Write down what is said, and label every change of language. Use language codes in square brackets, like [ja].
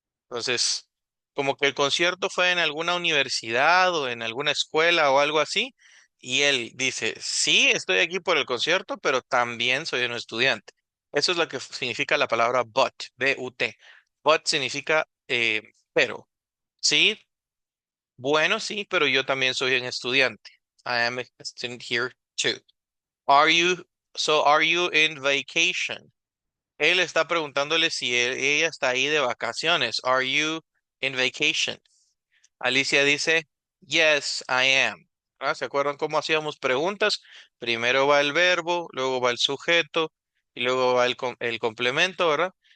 [es] Entonces, como que el concierto fue en alguna universidad o en alguna escuela o algo así, y él dice, sí, estoy aquí por el concierto, pero también soy un estudiante. Eso es lo que significa la palabra but, B-U-T. But significa pero. Sí, bueno, sí, pero yo también soy un estudiante. [en] I am a student here too. Are you, are you in vacation? [es] Él está preguntándole si ella está ahí de vacaciones. [en] Are you in vacation? Alicia dice, Yes, I am. ¿Ah? [es] ¿Se acuerdan cómo hacíamos preguntas? Primero va el verbo, luego va el sujeto y luego va el complemento, ¿verdad?